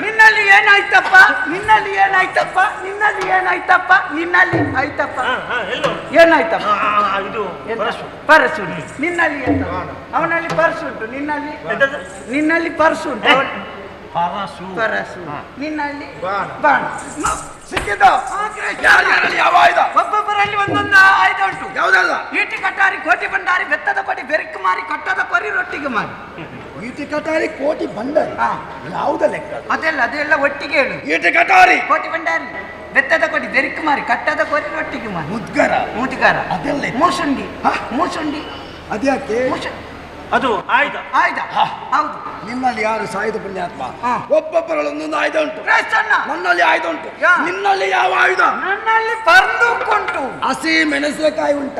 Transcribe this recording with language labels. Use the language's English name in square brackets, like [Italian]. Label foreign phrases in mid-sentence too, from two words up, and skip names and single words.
[Kannada] ನಿನ್ನಲ್ಲಿ ಏನಾಯ್ತಪ್ಪ? ನಿನ್ನಲ್ಲಿ ಆಯ್ತಪ್ಪ? ಪರ್ಸು. ನಿನ್ನಲ್ಲಿ ಅವನಲ್ಲಿ ಪರ್ಸು ಉಂಟು. ನಿನ್ನಲ್ಲಿ ಪರ್ಸು ಉಂಟು. ಪರಸು. ನಿನ್ನಲ್ಲಿ ಬಾಣ. ಸಿಕ್ಕಿದ್ದ ಯಾವ ಆಯುಧ? ಒಬ್ಬೊಬ್ಬರಲ್ಲಿ ಒಂದೊಂದು ಆಯುಧ ಉಂಟು. ಯಾವುದಲ್ಲ? ಈಟಿ ಕಟಾರಿ, ಕೋಟಿ ಬಂಡಾರಿ, ಬೆತ್ತದ ಕೊಡಿ, ಬೆರಕು ಮಾರಿ, ಕಟ್ಟದ ಕೊರಿ, ರೊಟ್ಟಿಗೆ ಮಾರಿ. ಈಟಿ ಕಟಾರಿ, ಕೋಟಿ ಬಂಡಾರಿ ಯಾವುದ ಲೆಕ್ಕ? ಅದೆಲ್ಲ ಒಟ್ಟಿಗೆ ಹೇಳು. ಈಟಿ ಕಟಾರಿ, ಕೋಟಿ ಬಂಡಾರಿ, ಬೆತ್ತದ ಕೊಡಿ, ಬೆರಕು ಮಾರಿ, ಕಟ್ಟದ ಕೊರಿ, ರೊಟ್ಟಿಗೆ ಮಾರಿ. ಮುದ್ಗಾರ ಅದೆಲ್ಲ. ಮೂಸುಂಡಿ ಅದ್ಯಾಕೆ? ಅದು ಆಯುಧ. ಹೌದು. ನಿನ್ನಲ್ಲಿ ಯಾರು ಸಾಯುಧ ಪುಣ್ಯಾತ್ಮ? ಒಬ್ಬೊಬ್ಬರಲ್ಲಿ ಒಂದೊಂದು ಆಯುಧ ಉಂಟು. ನನ್ನಲ್ಲಿ ಆಯುಧ ಉಂಟು. ನಿನ್ನಲ್ಲಿ ಯಾವ ಆಯುಧ? ನನ್ನಲ್ಲಿ ಪರ್ದುಂಟು. ಹಸಿ ಮೆಣಸಿನಕಾಯಿ ಉಂಟಾ?